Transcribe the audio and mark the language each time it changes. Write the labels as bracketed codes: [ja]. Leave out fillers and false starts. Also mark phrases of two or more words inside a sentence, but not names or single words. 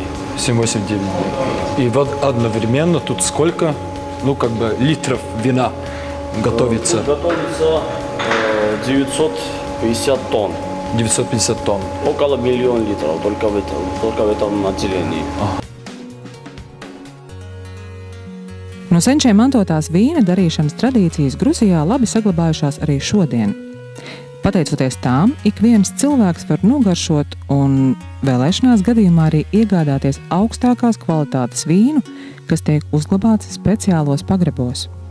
[ru] 7-8 дней. И вот одновременно тут сколько, ну, как бы, литров вина готовится? Готовится 950 тонн. 950 тонн. Около 1 миллиона литров только в этом отделении. [lv] No senčiem mantotās vīna darīšanas tradīcijas Gruzijā labi saglabājušās arī šodien. Pateicoties tām, ik viens cilvēks var nogaršot un vēlēšanās gadījumā arī iegādāties augstākās kvalitātes vīnu, kas tiek uzglabāts speciālos pagrabos.